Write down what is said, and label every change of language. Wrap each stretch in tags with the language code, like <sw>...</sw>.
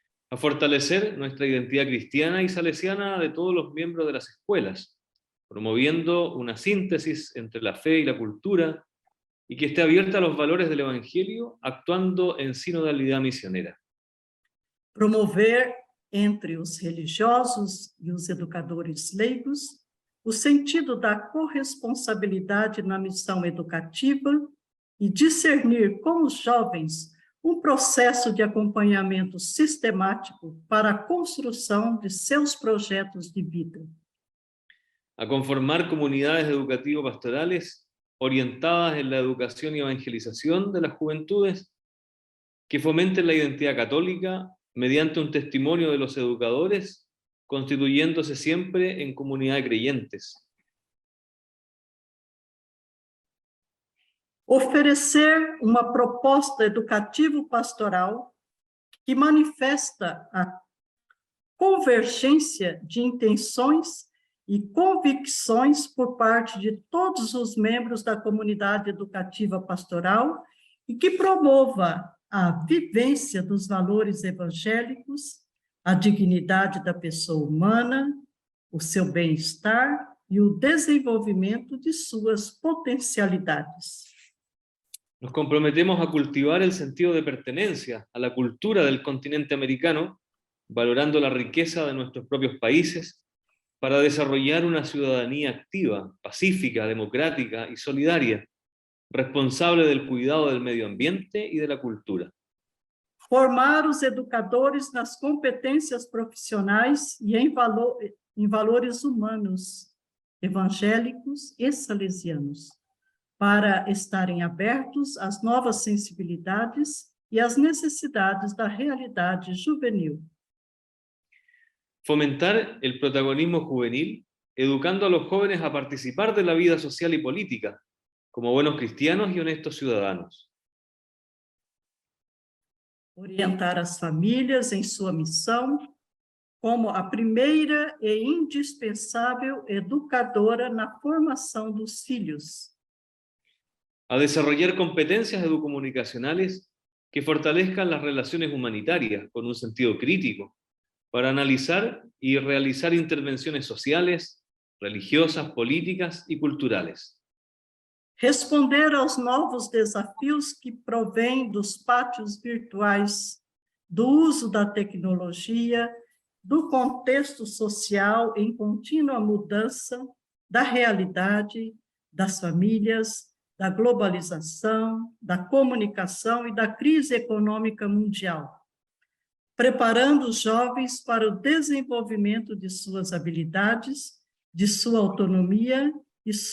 <es>A fortalecer nuestra identidad cristiana y salesiana de todos los miembros de las escuelas, promoviendo una síntesis entre la fe y la cultura y que esté abierta a los valores del Evangelio, actuando en sinodalidad misionera.</es> <pt>Promover entre os religiosos e os educadores leigos o sentido da corresponsabilidade na missão educativa e discernir com os jovens um processo de acompanhamento sistemático para a construção de seus projetos de vida.</pt> <es>A conformar comunidades educativo-pastorales orientadas en la educación y evangelización de las juventudes, que fomenten la identidad católica mediante un testimonio de los educadores, constituyéndose siempre en comunidad de creyentes.</es> <pt>Oferecer uma proposta educativo-pastoral que manifesta a convergência de intenções e convicções por parte de todos os membros da comunidade educativa pastoral e que promova a vivência dos valores evangélicos, a dignidade da pessoa humana, o seu bem-estar e o desenvolvimento de suas potencialidades.</pt> <es>Nos comprometemos a cultivar el sentido de pertenencia a la cultura del continente americano, valorando la riqueza de nuestros propios países, para desarrollar una ciudadanía activa, pacífica, democrática y solidaria, responsable del cuidado del medio ambiente y de la cultura.</es> <pt>Formar os educadores nas competências profissionais e em valores humanos, evangélicos e salesianos, para estarem abertos às novas sensibilidades e às necessidades da realidade juvenil.</pt> <es>Fomentar el protagonismo juvenil, educando a los jóvenes a participar de la vida social y política, como buenos cristianos y honestos ciudadanos.</es> <pt>Orientar as famílias em sua missão como a primeira e indispensável educadora na formação dos filhos.</pt> <es>A desarrollar competencias educomunicacionales que fortalezcan las relaciones humanitarias con un sentido crítico, para analizar y realizar intervenciones sociales, religiosas, políticas y culturales.</es> <pt>Responder aos novos desafios que provêm dos pátios virtuais, do uso da tecnologia, do contexto social em contínua mudança, da realidade, das famílias, da globalização, da comunicação e da crise econômica mundial, preparando os jovens para o desenvolvimento de suas habilidades, de sua autonomia e</pt>